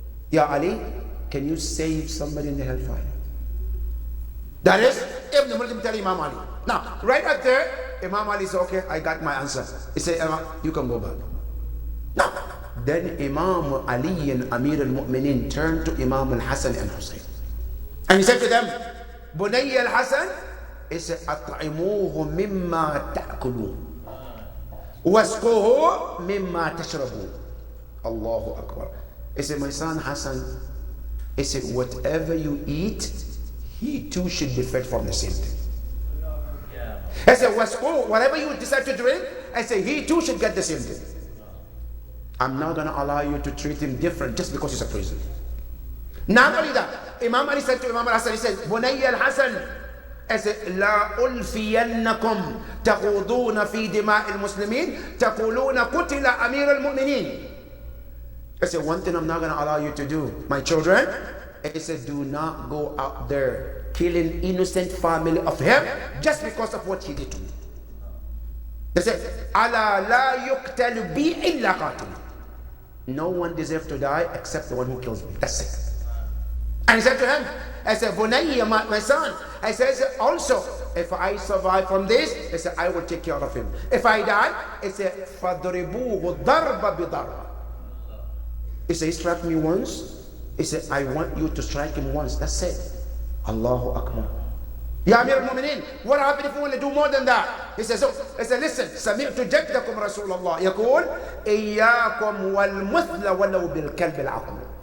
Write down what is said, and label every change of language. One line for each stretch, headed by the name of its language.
English: Ya Ali, can you save somebody in the hellfire? That is Ibn Muljim telling Imam Ali. Now, right up there, Imam Ali said, okay, I got my answer. He said, you can go back. Now, then Imam Ali and Amir al-Mu'mineen turned to Imam al-Hasan and Hussein. And he said to them, Bunayya al-Hasan He said,
Arabic: أطعموه مما تأكلون واسقوه مما تشربون. Allahu Akbar.
English: He said, my son Hassan, he said, whatever you eat, he too should be fed from the same thing. I said, whatever you decide to drink, I said, he too should get the same thing. I'm not going to allow you to treat him different just because he's a prisoner. Not only that, Imam Ali said to Imam Hassan, he said, Bunayya al-Hassan, I said,
Arabic: لا ألفينكم تخوضون في دماء المسلمين تقولون قتل أمير المؤمنين.
English: I said, one thing I'm not going to allow you to do, my children, I said, do not go out there killing innocent family of him just because of what he did to me. They said,
Arabic: ألا لا يقتل بي إلا قاتل.
English: No one deserves to die except the one who kills me. That's it. And he said to him, I said, Bunayya, my son, I said, also, if I survive from this, I said, I will take care of him. If I die, I said,
Arabic: فَضْرِبُوهُ ضَرْبَ بِضَرْبَ.
English: He said, he struck me once. He said, I want you to strike him once. That's it. Allahu Akbar. Ya Amir al-Mu'mineen, what happened if you want to do more than that? He said, listen,
Arabic: سمعت جدكم رسول الله يقول إياكم والمثل ولو بالكلب العقل.